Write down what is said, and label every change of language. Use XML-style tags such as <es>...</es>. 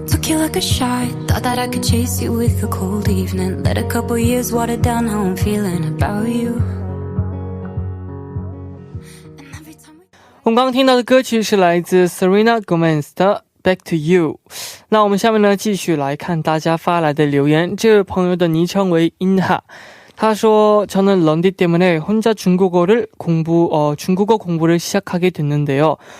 <en>You like a shot, thought that I could chase you with a cold evening. Let a couple years water down how I'm feeling about you.</en> <zh>我们刚刚听到的歌曲是来自 Selena Gomez 的 Back to You。那我们下面呢继续来看大家发来的留言。这位朋友的昵称为 인하， 他说</zh> <ko>저는 런디 때문에 혼자 중국어를 중국어 공부를 시작하게 됐는데요.</ko>